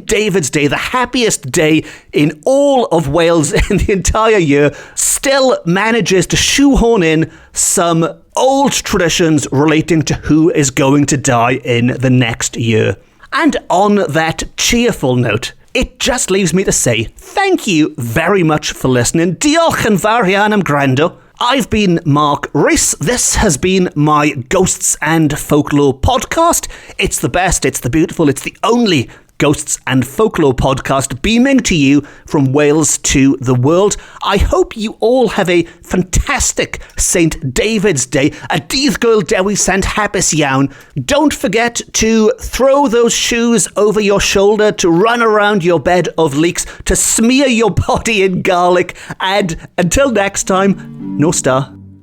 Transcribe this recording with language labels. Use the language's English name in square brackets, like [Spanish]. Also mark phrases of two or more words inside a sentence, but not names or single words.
[English] David's Day, the happiest day in all of Wales in the entire year, still manages to shoehorn in some old traditions relating to who is going to die in the next year. And on that cheerful note, it just leaves me to say thank you very much for listening. [Welsh] Diolch yn fawr iawn am gwrando. [English] I've been Mark Rees. This has been my Ghosts and Folklore podcast. It's the best, it's the beautiful, it's the only Ghosts and Folklore podcast, beaming to you from Wales to the world. I hope you all have a fantastic St. David's Day. [Welsh] A dydd Gwyl Dewi Sant hapus iawn. [English] Don't forget to throw those shoes over your shoulder, to run around your bed of leeks, to smear your body in garlic, and until next time, no star.